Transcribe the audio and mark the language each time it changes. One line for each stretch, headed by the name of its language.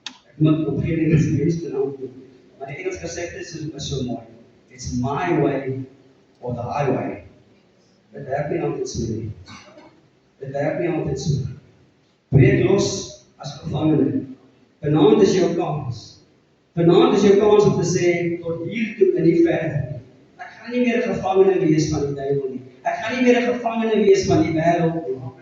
Afrikaans: Ek moet op geen Engelse mense te naam doen. Maar die Engels gesegde is so mooi.
English: It's my way or the highway.
Afrikaans: Dit werk nie altyd so nie. Dit werk nie altyd so. Breek los as gevangene. Vanaand is jou kans. Vanaand is jou kans om te sê, tot hier toe en nie verder. Ek gaan nie meer 'n gevangene wees van die duiwel nie. Ek gaan nie meer 'n gevangene wees van die wêreld nie.